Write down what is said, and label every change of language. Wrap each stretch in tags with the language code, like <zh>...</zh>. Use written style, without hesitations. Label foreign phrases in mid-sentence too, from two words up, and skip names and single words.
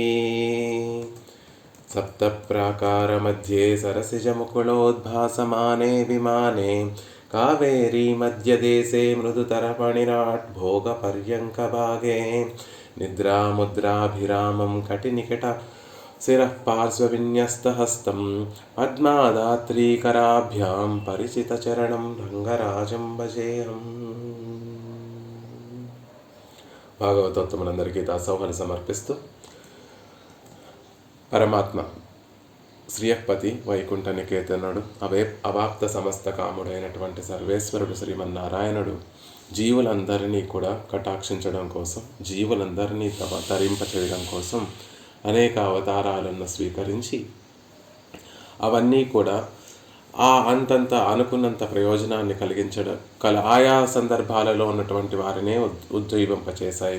<sa>सप्तप्राकारमध्ये सरसिजमुकुलोद्भासमाने विमाने कावेरी मध्यदेशे मृदुतरपणिराट् भोगपर्यङ्कभागे निद्रामुद्राभिरामं कटिनिकट शिरः पार्श्वविन्यस्तहस्तं पद्मादात्रीकराभ्यां परिचितचरणं रङ्गराजं भजेऽहम्।</sa> <te>భాగవతోత్తములందరికీ దాసోహలు సమర్పిస్తూ పరమాత్మ శ్రీయపతి వైకుంఠ నికేతనుడు అవాప్త సమస్త కాముడైనటువంటి సర్వేశ్వరుడు శ్రీమన్నారాయణుడు జీవులందరినీ కూడా కటాక్షించడం కోసం, జీవులందరినీ తరింపచేయడం కోసం అనేక అవతారాలను స్వీకరించి అవన్నీ కూడా అంతంత అనుకున్నంత ప్రయోజనాన్ని కలిగించడం ఆయా సందర్భాలలో ఉన్నటువంటి వారినే ఉజ్జీవింపచేశాయి.</te>